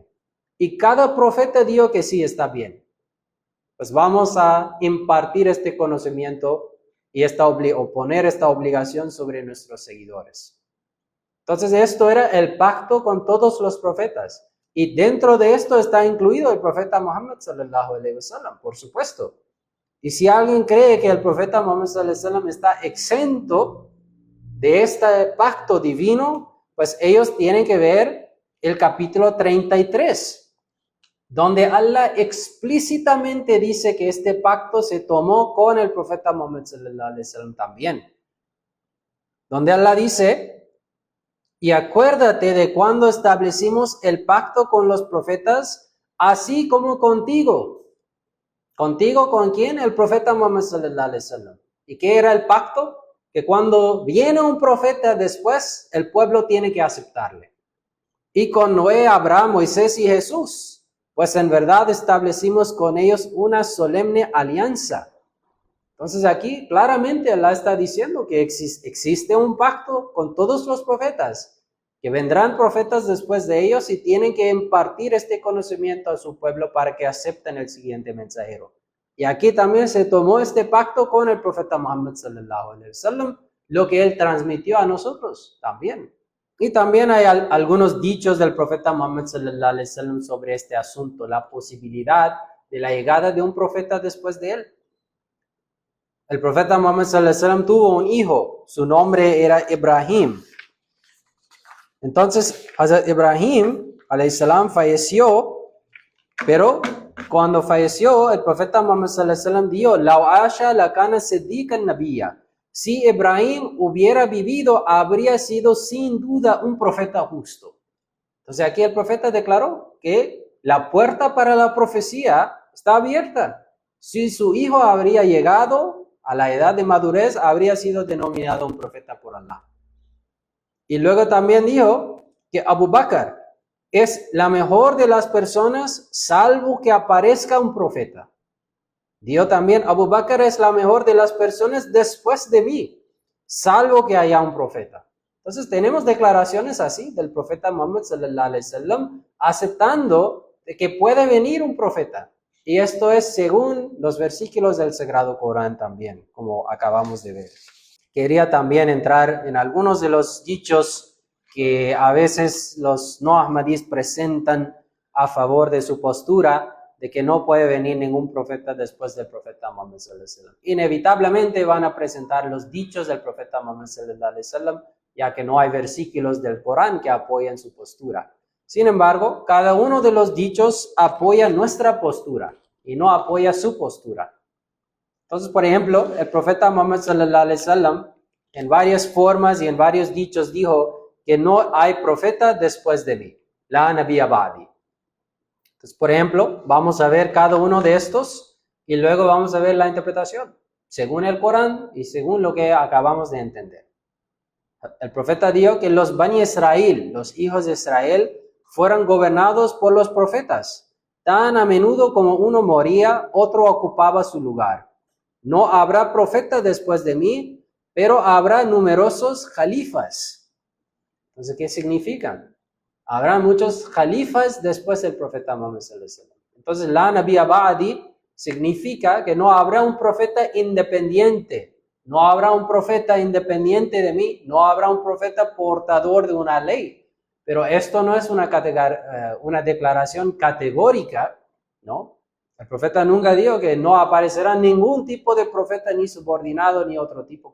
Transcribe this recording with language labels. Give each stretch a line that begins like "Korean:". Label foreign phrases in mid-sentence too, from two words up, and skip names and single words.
Spanish: Y cada profeta dijo que sí, está bien. Pues vamos a impartir este conocimiento y poner esta obligación sobre nuestros seguidores. Entonces esto era el pacto con todos los profetas. Y dentro de esto está incluido el profeta Muhammad
Arabic: صلى الله عليه وسلم,
Spanish: por supuesto. Y si alguien cree que el profeta Muhammad
Arabic: صلى الله عليه وسلم
Spanish: está exento de este pacto divino, pues ellos tienen que ver el capítulo 33, donde Allah explícitamente dice que este pacto se tomó con el profeta Muhammad
Arabic: صلى الله عليه وسلم
Spanish: también. Donde Allah dice, y acuérdate de cuando establecimos el pacto con los profetas, así como contigo. ¿Contigo con quién? El profeta Muhammad
Arabic: صلى الله عليه وسلم.
Spanish: ¿Y qué era el pacto? Que cuando viene un profeta después, el pueblo tiene que aceptarle. Y con Noé, Abraham, Moisés y Jesús, pues en verdad establecimos con ellos una solemne alianza. Entonces aquí claramente Allah está diciendo que existe un pacto con todos los profetas, que vendrán profetas después de ellos y tienen que impartir este conocimiento a su pueblo para que acepten el siguiente mensajero. Y aquí también se tomó este pacto con el profeta Muhammad
Arabic: صلى الله عليه وسلم,
Spanish: lo que él transmitió a nosotros también. Y también hay algunos dichos del profeta Muhammad
Arabic: صلى الله عليه وسلم
Spanish: sobre este asunto, la posibilidad de la llegada de un profeta después de él. El profeta Muhammad
Arabic: صلى الله عليه وسلم
Spanish: tuvo un hijo, su nombre era Ibrahim. Entonces, Hazrat Ibrahim
Arabic: عليه السلام
Spanish: falleció, pero cuando falleció, el profeta Muhammad
Arabic: صلى الله عليه وسلم
Spanish: dijo,
Arabic: "لو عاش لكان صديقا نبيا."
Spanish: Si Ibrahim hubiera vivido, habría sido sin duda un profeta justo. Entonces aquí el profeta declaró que la puerta para la profecía está abierta. Si su hijo habría llegado a la edad de madurez, habría sido denominado un profeta por Allah. Y luego también dijo que Abu Bakr es la mejor de las personas, salvo que aparezca un profeta. Dijo también, Abu Bakr es la mejor de las personas después de mí, salvo que haya un profeta. Entonces tenemos declaraciones así del profeta Muhammad
Arabic: صلى الله عليه وسلم,
Spanish: aceptando de que puede venir un profeta. Y esto es según los versículos del Sagrado Corán también, como acabamos de ver. Quería también entrar en algunos de los dichos que a veces los no ahmadíes presentan a favor de su postura, de que no puede venir ningún profeta después del profeta Muhammad
Arabic: صلى الله عليه وسلم.
Spanish: Inevitablemente van a presentar los dichos del profeta Muhammad
Arabic: صلى الله عليه وسلم,
Spanish: ya que no hay versículos del Corán que apoyen su postura. Sin embargo, cada uno de los dichos apoya nuestra postura y no apoya su postura. Entonces, por ejemplo, el profeta Muhammad
Arabic: صلى الله عليه وسلم
Spanish: en varias formas y en varios dichos dijo que no hay profeta después de mí,
Arabic: لا نبي بعدي.
Spanish: Entonces, por ejemplo, vamos a ver cada uno de estos y luego vamos a ver la interpretación, según el Corán y según lo que acabamos de entender. El profeta dijo que los Bani Israel, los hijos de Israel, fueron gobernados por los profetas. Tan a menudo como uno moría, otro ocupaba su lugar. No habrá profeta después de mí, pero habrá numerosos califas. Entonces, ¿qué significan? Habrá muchos califas después del profeta Muhammad
Arabic: صلى الله عليه وسلم.
Spanish: Entonces,
Arabic: لا نبي بعدي
Spanish: significa que no habrá un profeta independiente. No habrá un profeta independiente de mí. No habrá un profeta portador de una ley. Pero esto no es una declaración categórica, ¿no? El profeta nunca dijo que no aparecerá ningún tipo de profeta, ni subordinado, ni otro tipo.